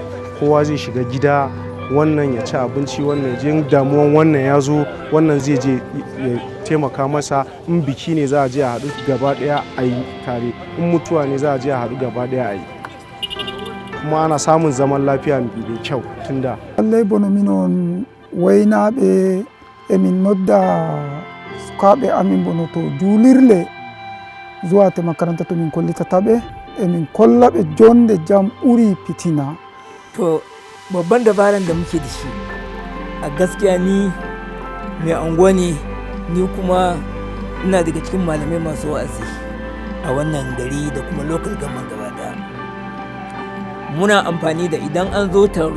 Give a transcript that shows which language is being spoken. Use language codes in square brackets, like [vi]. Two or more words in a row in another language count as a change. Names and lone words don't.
[ha] Kowa zai shiga gida, wannan ya ci abinci, wannan je damuwan wannan ya zo, wannan zai je ya taimaka masa. In biki ne za a je a haɗu gaba ɗaya a yi tare, in mutuwa ne za a je a haɗu gaba ɗaya a yi, kuma ana samun zaman lafiya mai kyau tun da. [ff] Lallai bono minon waynaɓe emin nodda sukaɓe amin bono to julirle zuwa te makaranta to min kollitataɓe emin kollaɓe jonde jam ɓuri fitina. [ha] To babban dabaran da muke da shi a gaskiya ni mai anguwa ne, ni kuma ina daga cikin malamai masu wa'azi a wannan gari da kuma [en] local government [ha] gaba daya. Muna amfani da idan an zo taro